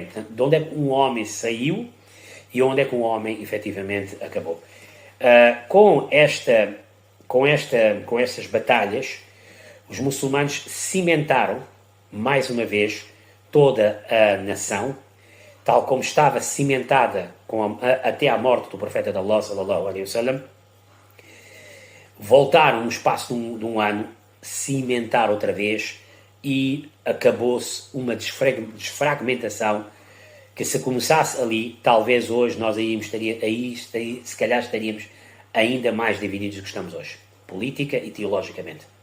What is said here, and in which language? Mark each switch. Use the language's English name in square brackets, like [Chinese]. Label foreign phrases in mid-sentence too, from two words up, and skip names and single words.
[Portuguese] Portanto, de onde é que um homem saiu e onde é que um homem efetivamente acabou. Com estas batalhas, os muçulmanos cimentaram, mais uma vez, toda a nação, tal como estava cimentada até à morte do profeta de Allah, [Arabic] صلى الله عليه وسلم. [Portuguese] Voltaram no espaço de um ano, cimentar outra vez, e acabou-se uma desfragmentação que, se começasse ali, talvez hoje nós se calhar estaríamos ainda mais divididos do que estamos hoje, política e teologicamente.